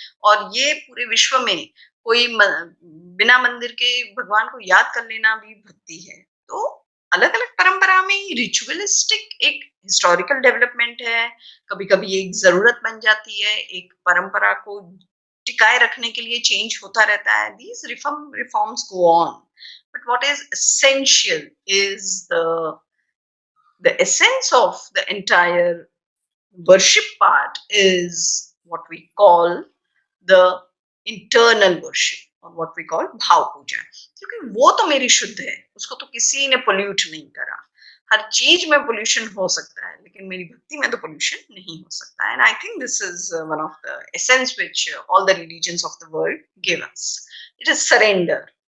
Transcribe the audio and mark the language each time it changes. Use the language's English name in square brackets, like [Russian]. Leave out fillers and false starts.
[Hindi] और ये पूरे विश्व में कोई बिना मंदिर के भगवान को याद कर लेना भी भक्ति है. तो अलग अलग परंपरा में रिचुअलिस्टिक एक हिस्टोरिकल डेवलपमेंट है. कभी कभी एक जरूरत बन जाती है, एक परंपरा को टिकाए रखने के लिए चेंज होता रहता है. [English] These reforms go on, but what is essential is the essence of the entire worship part is what we call the internal worship or what we call bhav puja. [Hindi] क्योंकि वो तो मेरी शुद्ध है, उसको तो किसी ने पोल्यूट नहीं करा. हर चीज में पोल्यूशन हो सकता है, लेकिन मेरी भक्ति में तो पोल्यूशन नहीं हो सकता. [English] And I think this is one of the essence which all the religions of the world give us. It is surrender.